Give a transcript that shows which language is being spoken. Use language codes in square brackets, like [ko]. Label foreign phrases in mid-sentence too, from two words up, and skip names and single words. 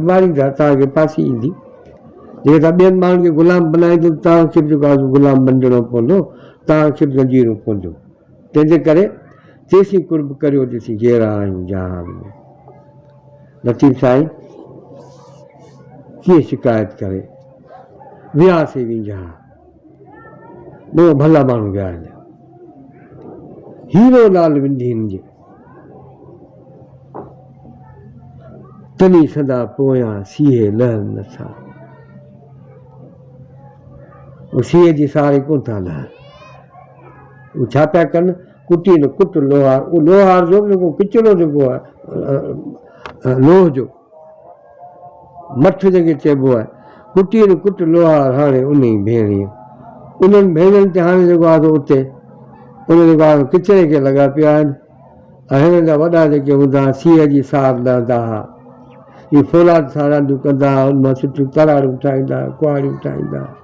[sd] मारींदा तव्हांखे फांसी ईंदी जेके तव्हां ॿियनि माण्हुनि खे ग़ुलाम बनाईंदो तव्हांखे बि जेको आहे ग़ुलाम बणिजणो पवंदो तव्हांखे बि ज़ंजीरूं पवंदियूं तंहिंजे करे तेसीं कुर्ब करियो जेसीं जहिड़ा आहियूं जहान में लतीफ़ साईं कीअं शिकायत करे वियासीं विंझा ॿियो भला माण्हू विया आहिनि हीरो लाल विंधीन जे तनी सदा पोयां सीहे लहनि नथा उहो सीहे जी सारी कोन था लहनि उहो छा पिया कनि कुटी न कुट लोहार उहो लोहार जो जेको किचिरो जेको आहे लोह जो मठ जंहिंखे चइबो आहे कुटी न कुट लोहार हाणे उन ई भेणीअ उन्हनि भेणनि ते हाणे जेको आहे उते उन जेको आहे किचिरे खे लॻा पिया आहिनि ऐं हिननि जा वॾा जेके हूंदा हुआ सीह जी सार लहंदा हुआ इहे फौलाद सां रांदियूं कंदा हुआ उन मां सुठियूं तराड़ूं ठाहींदा कुआरियूं ठाहींदा